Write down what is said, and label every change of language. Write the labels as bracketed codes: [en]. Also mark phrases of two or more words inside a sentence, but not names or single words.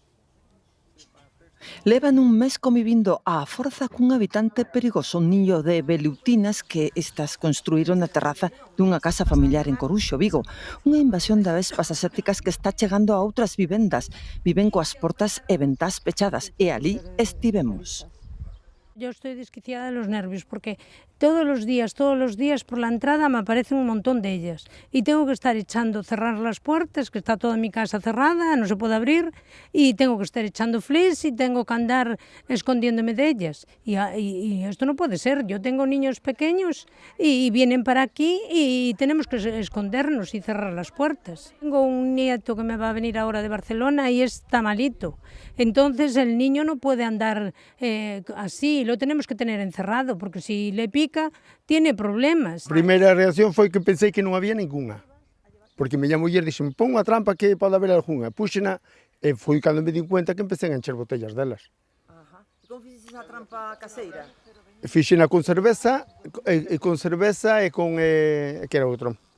[gl] Levan un mes convivindo á forza cun habitante perigoso, un niño de velutinas que estas construíron na terraza dunha casa familiar en Coruxo, Vigo. Unha invasión de avespas asiáticas que está chegando a outras vivendas. Viven coas portas e ventás pechadas e ali estivemos. [es] Yo estoy desquiciada de los nervios porque todos los días por la entrada me aparecen un montón de ellas y tengo que estar cerrar las puertas, que está toda mi casa cerrada, no se puede abrir, y tengo que estar echando flis y tengo que andar escondiéndome de ellas. Y esto no puede ser. Yo tengo niños pequeños y vienen para aquí y tenemos que escondernos y cerrar las puertas. Tengo un nieto que me va a venir ahora de Barcelona y está malito. Entonces el niño no puede andar así, lo tenemos que tener encerrado, porque si le pica, tiene problemas. [gl] A primeira reacción foi que pensei que non había ningunha, porque miña muller dixo, pon unha trampa que pode haber algunha, puxena, e foi cando [es] me di cuenta que empecé [gl] a encher botellas delas. E como fixeches a trampa caseira? Fixena con cerveza, e con que era outro?